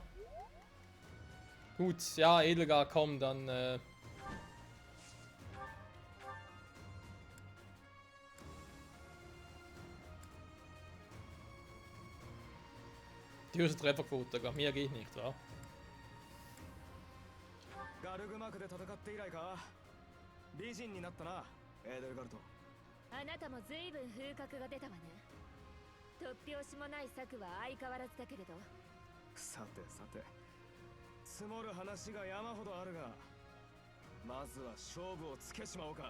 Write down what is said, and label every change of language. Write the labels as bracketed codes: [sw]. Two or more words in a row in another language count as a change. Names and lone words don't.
[de] Gut, ja, Edelgar, komm, dann die höchste Trefferquote, mehr geht nicht, wa? [ja] ガルグマクで戦って以来か美人になったなエーデルガルトあなたも随分風格が出たわね突拍子もない策は相変わらずだけれどさてさて積もる話が山ほどあるがまずは勝負をつけちまおうか